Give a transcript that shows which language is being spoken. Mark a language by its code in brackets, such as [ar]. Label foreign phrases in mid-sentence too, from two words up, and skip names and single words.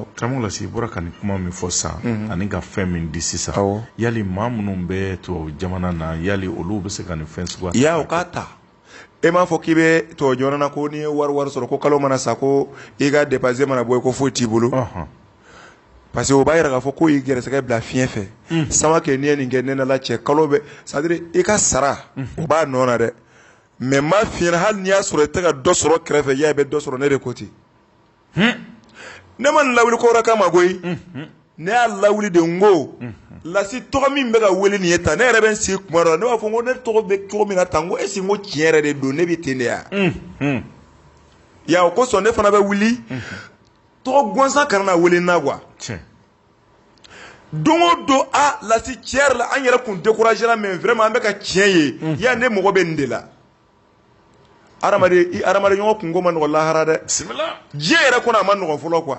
[bm] karamɔgɔ Lasi i bɔra ka nin kuma min fɔ sisan ani ka fɛn min di sisan yali maa minnu bɛ tubabu jamana na yali olu bɛ se ka nin fɛn suguya o k'a ta e m'a fɔ k'i bɛ tubabu jamana na ko n'i ye wari sɔrɔ ko kalo mana sa ko i ka dépense mana bɔ ko foyi t'i bolo [fr] parce que [bm] o b'a yira k'a fɔ ko i gɛrɛsɛgɛ bila fiɲɛ fɛ sama kɛ n'i ye nin kɛ ne n'Ala cɛ kalo bɛ [fr] c'est à dire [bm] i ka sara o b'a nɔ na dɛ mais m'a f'i ɲɛna hali n'i y'a sɔrɔ i tɛ ka dɔ sɔrɔ kɛrɛfɛ i bɛ dɔ sɔrɔ ne de ko ten ne ma nin lawuli ko wɛrɛ kama koyi ne y'a lawuli de n ko Lasi tɔgɔ min bɛ ka wele nin ye tan ne yɛrɛ bɛ n sigi kuma dɔ la ne b'a fɔ ko ne tɔgɔ bɛ cogo min na tan n ko [fr] est ce que [bm] n ko tiɲɛ yɛrɛ de don ne bɛ ten de ya o kosɔn ne fana bɛ wuli tɔgɔ gansan kana na wele n na quoi don o don Lasi tiɲɛ yɛrɛ la an yɛrɛ kun découragé la [fr] mais vraiment [bm] an bɛ ka tiɲɛ ye ne mɔgɔ bɛ nin de la adamaden ɲɔgɔn kunko ma nɔgɔn lahara dɛ diɲɛ yɛrɛ kɔnɔ a ma nɔgɔn fɔlɔ quoi